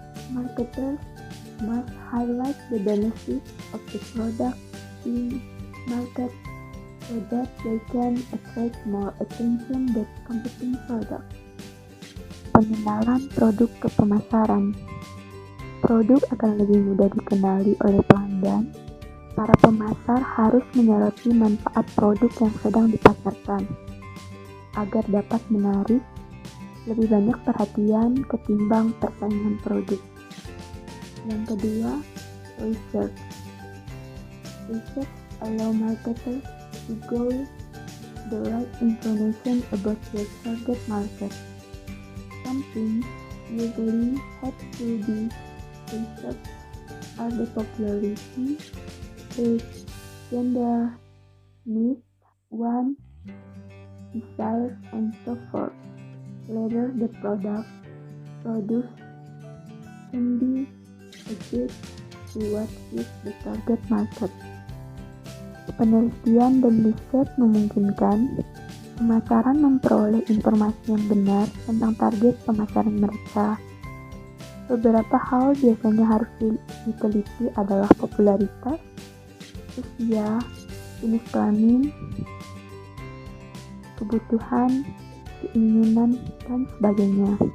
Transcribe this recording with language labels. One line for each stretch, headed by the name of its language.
English: Marketers must highlight the benefits of the product being marketed so that they can attract more attention than competing products.
Indonesian: Pengenalan produk ke pemasaran. produk akan lebih mudah dikenali oleh pelanggan, para pemasar harus menyoroti manfaat produk yang sedang dipasarkan agar dapat menarik lebih banyak perhatian ketimbang persaingan produk. Yang kedua, research.
English: Research allow marketers to gather the right information about their target market. Something usually had to be researched are the popularity, age, gender, needs, wants, desires, and so forth. Later, the product produced can be adjusted to what is the target market.
Indonesian: Penelitian dan riset memungkinkan pemasaran memperoleh informasi yang benar tentang target pemasaran mereka. Beberapa hal biasanya harus diteliti adalah popularitas, usia, jenis kelamin, kebutuhan, keinginan, dan sebagainya.